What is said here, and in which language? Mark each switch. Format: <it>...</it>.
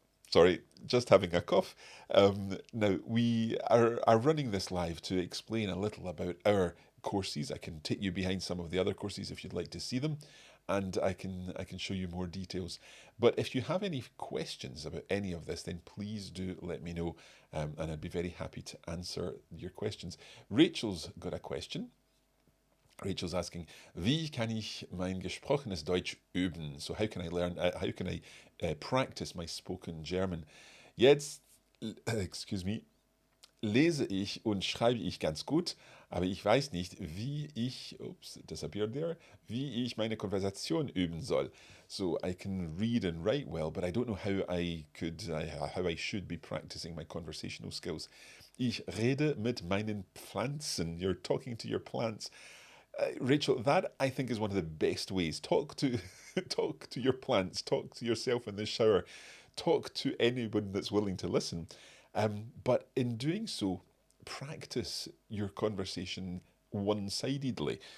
<en>Sorry, just having a cough. Now, we are running this live to explain a little about our courses. I can take you behind some of the other courses if you'd like to see them, and I can show you more details. But if you have any questions about any of this, then please do let me know, and I'd be very happy to answer your questions. Rachel's got a question. Rachel's asking,</en> <de>wie kann ich mein gesprochenes Deutsch üben?</de> <en>So how can I learn, how can I practice my spoken German?</en> <de>Jetzt,</de> <en>excuse me,</en> <de>lese ich und schreibe ich ganz gut, aber ich weiß nicht, wie ich,</de> <en>oops, disappeared there,</en> <de>wie ich meine Konversation üben soll.</de> <en>So I can read and write well, but I don't know how I should be practicing my conversational skills.</en> <de>Ich rede mit meinen Pflanzen.</de> <en>You're talking to your plants. Rachel, that I think is one of the best ways. Talk to talk to your plants, talk to yourself in the shower, talk to anyone that's willing to listen. But in doing so, practice your conversation one-sidedly.</en>